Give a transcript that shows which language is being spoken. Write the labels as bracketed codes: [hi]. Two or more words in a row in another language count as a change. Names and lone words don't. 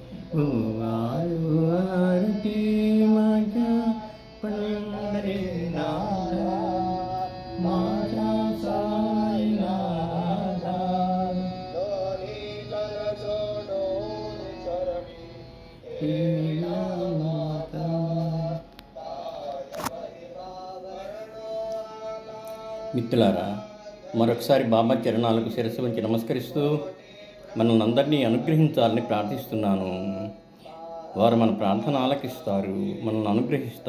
[mr] ओ आरती माझ्या पंढरीनाथा माझ्या साईनाथा नाथा. [te] మిత్రులారా, మరొకసారి బాబా చరణాలకు శిరస్సు వంచి నమస్కరిస్తూ మనల్ని అందరినీ అనుగ్రహించాలని ప్రార్థిస్తున్నాను. వారు మన ప్రార్థన ఆలకిస్తారు, మనల్ని అనుగ్రహిస్తారు.